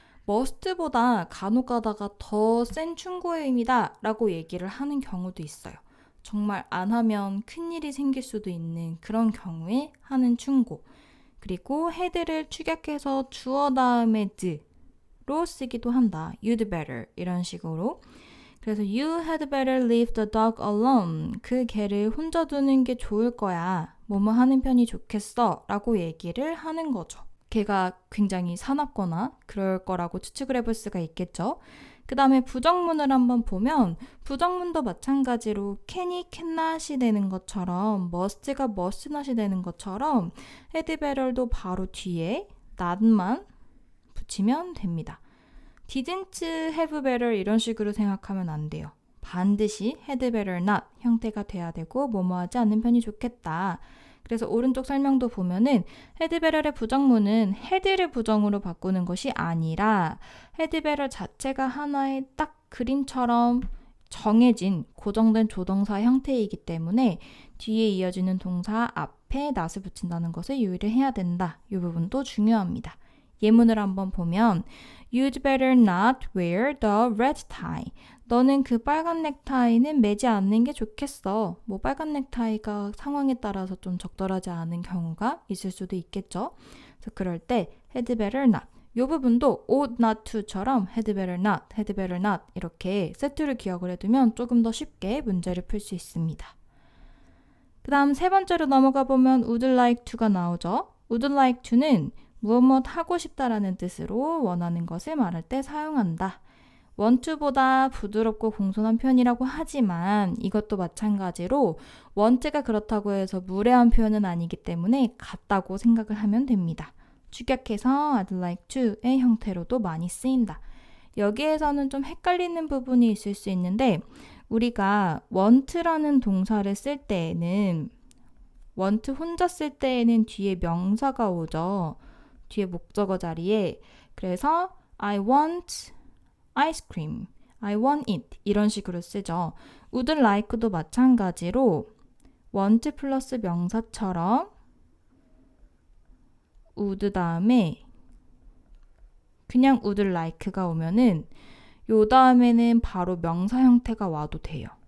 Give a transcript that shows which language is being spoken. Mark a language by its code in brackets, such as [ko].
[ko] must보다 간혹 가다가 더 센 충고의 의미다 라고 얘기를 하는 경우도 있어요. 정말 안 하면 큰일이 생길 수도 있는 그런 경우에 하는 충고. 그리고 had를 축약해서 주어 다음에 로 쓰기도 한다. [en] You'd better [ko] 이런 식으로. 그래서 [en] You had better leave the dog alone. [ko] 그 개를 혼자 두는 게 좋을 거야. 뭐뭐 하는 편이 좋겠어 라고 얘기를 하는 거죠. 걔가 굉장히 사납거나 그럴 거라고 추측을 해볼 수가 있겠죠. 그 다음에 부정문을 한번 보면 부정문도 마찬가지로 can이 cannot이 되는 것처럼 must가 must not이 되는 것처럼 had better도 바로 뒤에 not만 붙이면 됩니다. [en] didn't have better [ko] 이런 식으로 생각하면 안 돼요. 반드시 [en] had better not [ko] 형태가 돼야 되고 뭐뭐 하지 않는 편이 좋겠다. 그래서 오른쪽 설명도 보면은 had better의 부정문은 had를 부정으로 바꾸는 것이 아니라 had better 자체가 하나의 딱 그림처럼 정해진 고정된 조동사 형태이기 때문에 뒤에 이어지는 동사 앞에 not을 붙인다는 것을 유의를 해야 된다. 이 부분도 중요합니다. 예문을 한번 보면 [en] You'd better not wear the red tie. [ko] 너는 그 빨간 넥타이는 매지 않는 게 좋겠어. 뭐 빨간 넥타이가 상황에 따라서 좀 적절하지 않은 경우가 있을 수도 있겠죠. 그래서 그럴 때 [en] had better not. 이 [ko] 부분도 ought not to처럼 [en] had better not, had better not [ko] 이렇게 세트를 기억을 해두면 조금 더 쉽게 문제를 풀 수 있습니다. 그 다음 세 번째로 넘어가 보면 would like to가 나오죠. would like to는 무엇 하고 싶다라는 뜻으로 원하는 것을 말할 때 사용한다. want to보다 부드럽고 공손한 표현이라고 하지만 이것도 마찬가지로 want가 그렇다고 해서 무례한 표현은 아니기 때문에 같다고 생각을 하면 됩니다. 축약해서 [en] I'd like to [ko] 의 형태로도 많이 쓰인다. 여기에서는 좀 헷갈리는 부분이 있을 수 있는데 우리가 want라는 동사를 쓸 때에는 want 혼자 쓸 때에는 뒤에 명사가 오죠. 뒤에 목적어 자리에. 그래서 [en] I want ice cream, I want it [ko] 이런 식으로 쓰죠. would like도 마찬가지로 want 플러스 명사처럼 would 다음에 그냥 would like가 오면은 요 다음에는 바로 명사 형태가 와도 돼요.